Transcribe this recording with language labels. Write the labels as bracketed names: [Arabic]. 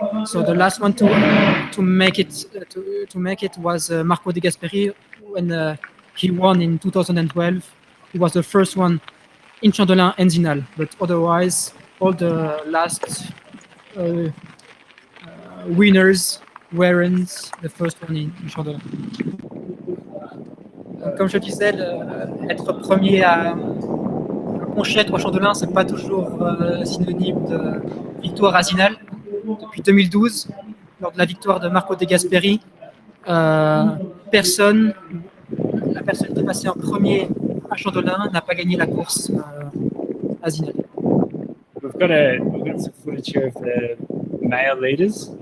[English] So the last one to make it was Marco De Gasperi when he won in 2012. He was the first one in Chandelin and Zinal, but otherwise all the last winners weren't the first one in Chandelin. [French] Comme je disais, être premier à Ponchette ou à Chandelin, c'est pas toujours synonyme de victoire à Zinal. Depuis 2012, lors de la victoire de Marco De Gasperi, la personne qui est passée en premier à Chandelin n'a pas gagné la course à Zinal. [English] We've got some footage here of the male leaders.